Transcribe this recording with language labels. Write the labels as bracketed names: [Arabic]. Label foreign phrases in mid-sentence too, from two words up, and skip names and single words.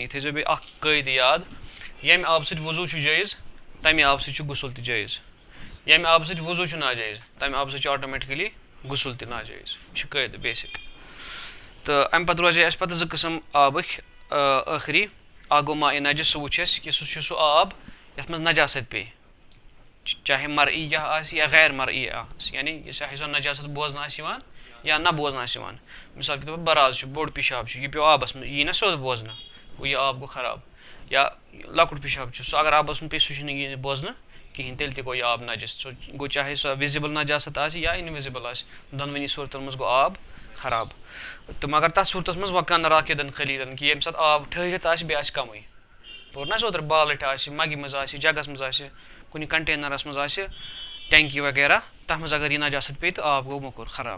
[Kashmiri] یہِ تھٲیزیو بیٚیہِ اَکھ قٲیدٕ یاد ییٚمہِ آبہٕ سۭتۍ وضوٗ چھُ جٲیز تَمہِ آبہٕ سۭتۍ چھُ غسل تہِ جٲیز ییٚمہِ آبہٕ سۭتۍ وضوٗ چھُ ناجٲیز تَمہِ آبہٕ سۭتۍ چھُ آٹومیٹِکٔلی غسل تہِ ناجٲیز. یہِ چھُ قٲیدٕ بیسِک. تہٕ اَمہِ پَتہٕ روزے اَسہِ پَتہٕ 2 قٕسٕم آبٕکۍ ٲخری. اَکھ گوٚو [Arabic] ماءِ نجس [Kashmiri] سُہ وٕچھ اَسہِ کہِ سُہ چھُ سُہ آب یَتھ منٛز نجاست پیٚیہِ چاہے مرعی آسہِ یا غیر مرعی آسہِ یعنی یہِ چاہے سۄ نجاست بوزنہٕ آسہِ یِوان یا نہ بوزنہٕ آسہِ یِوان. [Urdu] مِثال کے طور پر [Kashmiri] براز چھُ بوٚڑ پِشاب چھُ یہِ پیوٚو آبَس منٛز یہِ یی نہ سیوٚد بوزنہٕ گوٚو یہِ آب گوٚو خراب یا لۄکُٹ پِشاب چھُ سُہ اگر آبَس منٛز پیٚیہِ سُہ چھُنہٕ یہِ بوزنہٕ کِہیٖنۍ تیٚلہِ تہِ گوٚو یہِ آب نجس سُہ گوٚو چاہے سۄ وِزِبٕل نجاست آسہِ یا اِنوِزِبٕل آسہِ دۄنوٕنی صوٗرتَن منٛز گوٚو آب خراب. تہٕ مگر تَتھ صوٗرتَس منٛز وَکان راکِدَن خلیٖدَن کہِ ییٚمہِ ساتہٕ آب ٹھہرِتھ آسہِ بیٚیہِ آسہِ کَمٕے پوٚر نہ اَسہِ اوترٕ بالٕٹۍ آسہِ مَگہِ منٛز آسہِ جگَس منٛز آسہِ کُنہِ کَنٹینَرَس منٛز آسہِ ٹینکی وغیرہ تَتھ منٛز اگر یہِ نجاست پیٚیہِ تہٕ آب گوٚو موٚکُر خراب.